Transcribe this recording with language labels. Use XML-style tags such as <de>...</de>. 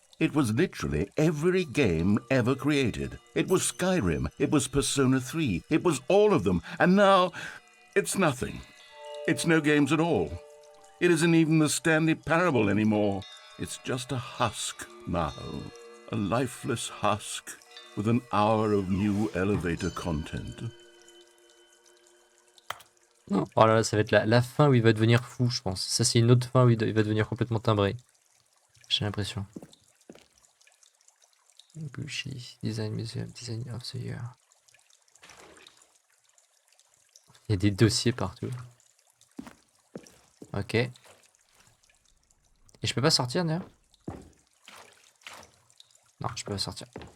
<en>It was literally every game ever created. It was Skyrim, it was Persona 3, it was all of them, and now it's nothing. It's no games at all. It isn't even the Stanley Parable anymore. It's just a husk now. A lifeless husk with an hour of new elevator content.</en> <fr>Non. Oh là là, ça va être la fin où il va devenir fou, je pense. Ça, c'est une autre fin où il va devenir complètement timbré. J'ai l'impression.</fr> <en>Bushy, Design Museum, Design of the Year.</en> <fr>Il y a des dossiers partout. Ok. Et je peux pas sortir d'ailleurs? Non, je peux pas sortir.</fr>